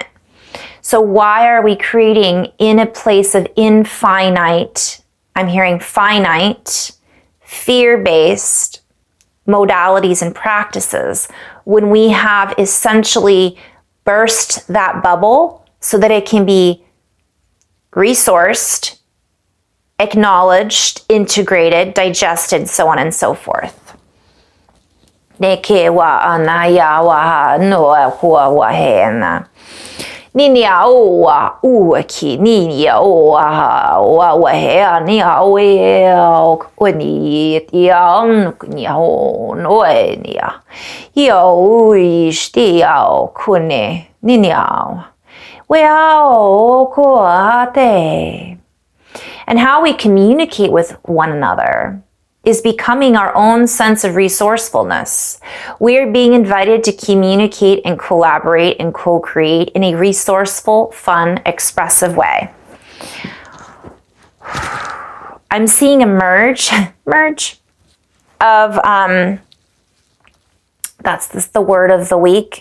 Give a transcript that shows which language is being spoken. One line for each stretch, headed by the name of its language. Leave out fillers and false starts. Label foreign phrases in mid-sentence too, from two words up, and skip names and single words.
English: So why are we creating in a place of infinite, I'm hearing finite, fear-based modalities and practices, when we have essentially burst that bubble so that it can be resourced, acknowledged, integrated, digested, so on and so forth. Ninia oa uaki ninia oa wa hea nia oe oni tia nia no nia ia ui stia kune ninia we ao ko ate. And how we communicate with one another is becoming our own sense of resourcefulness. We are being invited to communicate and collaborate and co-create in a resourceful, fun, expressive way. I'm seeing a merge of, the word of the week.